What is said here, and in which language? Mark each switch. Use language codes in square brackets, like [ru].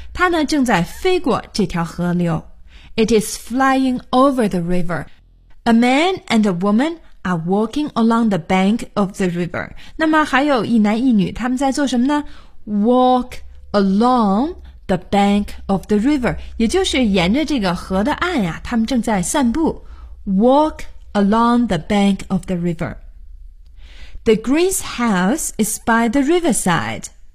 [zh] 它呢正在飞过这条河流。 [en] It is flying over the river. A man and a womanare walking along the bank of the river. [zh] 那么还有一男一女他们在做什么呢？ [en] Walk along the bank of the river. [zh] 也就是沿着这个河的岸啊，他们正在散步。 [en] Walk along the bank of the river. The Green's house is by the riverside.